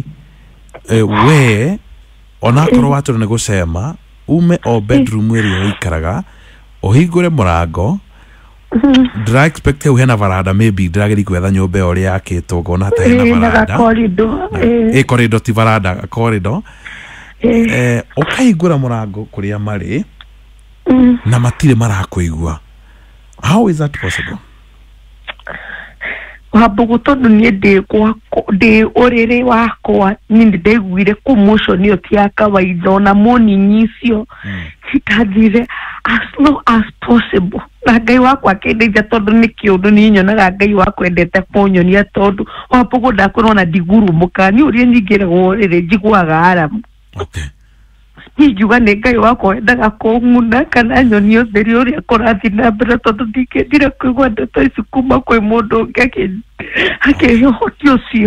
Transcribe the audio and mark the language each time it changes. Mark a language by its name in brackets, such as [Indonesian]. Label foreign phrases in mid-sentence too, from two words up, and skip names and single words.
[Kikuyu] we ona akorwo watũra nĩ gũcema ume o bedroom ĩrĩa ũikaraga ũhingũre mũrango ndĩra expect hena varanda maybe ndĩrageri gwetha nyũmba ũrĩa yakĩtwo ngona ta hena varanda corridor ti varanda corridor ũkahingũra mũrango kũrĩa marĩ na matirĩ marakũigua [English] how is that possible [Kikuyu] Wambũgũ tondũ niĩ ndĩ ũrĩrĩ wakwa niĩ ndaiguire commotion ĩyo ti ya kawaida ona morning icio citathire [English] as low as possible [Kikuyu] na Ngai wakwa akĩndeithia tondũ nĩ kĩũndũ niĩ nyonaga Ngai wakwa endete kũnyonia tondũ Wambũgũ ndakorwo na ndigurumũka niĩ ũrĩa nyingĩragwo ũrĩrĩ njiguaga aramu ngiuga nĩ Ngai wakwa endaga kũng'una kana nyonie ũtheri ũrĩa kũrathiĩ na mbere tondũ ndingĩendire kũigua ndeto ici kuma kwĩ mũndũ ũngĩ akĩhotia ũcio